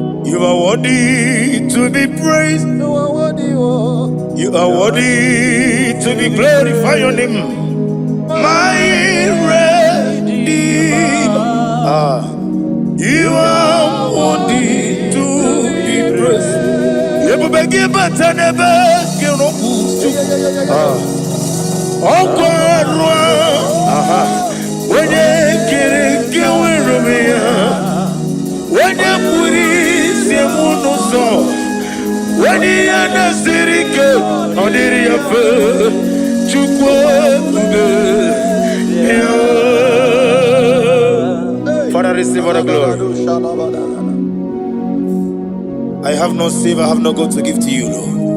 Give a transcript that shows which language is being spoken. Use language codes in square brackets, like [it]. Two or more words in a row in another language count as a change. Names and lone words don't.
[en] You are worthy to be praised. You are worthy, oh. You are worthy to be glorified. Your name, my Redeemer. Ah, you are worthy to be praised. [ig] Ebube gị bata n'ebe gị rụkwụ Chukwu. Ah. Ọkụ ọrụ a. Aha. Onye kere nke nwere onwe ya. Onye pụrụ isi mụ n'ụzọ. Onye ya na-esiri ike, ọ dịrị ya mfe. Chukwu ebube. [en] Father, receive all the glory. I have no save, I have no God to give to you, Lord.